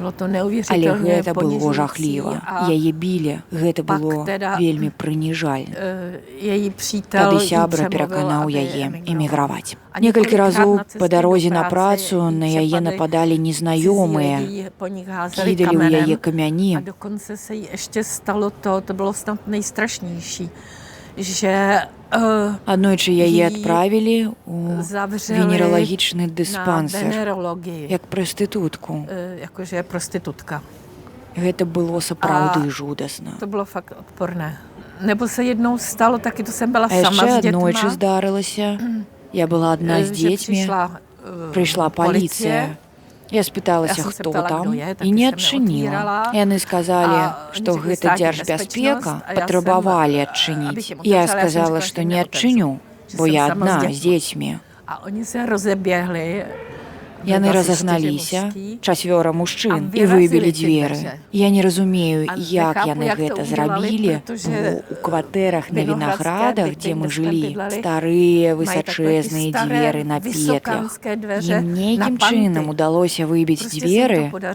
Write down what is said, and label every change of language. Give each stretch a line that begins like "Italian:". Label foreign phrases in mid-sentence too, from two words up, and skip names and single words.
Belarusian: Але гэта было жахліва. Яе білі, гэта было вельмі прыніжальна. Тады сябра пераканаў яе эміграваць. Некалькі разоў па дарозе на працу на яе нападалі незнаёмыя, кідалі ў яе камяні.
Czech: A dokonce se jí ještě stalo to bylo snad nejstrašnější, že
Belarusian: Аднойчы яе адправілі ў венералагічны дыспансер, як прастытутку.
Czech: Jakože je prostitutka.
Belarusian: Гэта было сапраўды жудасна.
Czech: To bylo fakt odporné. Nebo se jednou stalo, taky to jsem byla
Belarusian: А
Czech: sama
Belarusian: яшчэ
Czech: s dětma.
Belarusian: аднойчы здарылася. Я была адна з дзецьмі, прыйшла паліцыя. Я спыталася, хто там, і не адчыніла. Яны сказалі, што гэта дзяржбяспека, патрабавалі адчыніць. Я сказала, што не адчыню, бо я адна з дзецьмі.
Czech: A oni se rozeběhli.
Belarusian: Яны разагналіся, 4 мужчын, і выбілі дзверы. Я не разумею, як яны гэта зрабілі, бо ў кватэрах на Вінаградах, дзе мы жылі, старыя высачэзныя дзверы на петлях. Ім нейкім чынам удалося выбіць дзверы.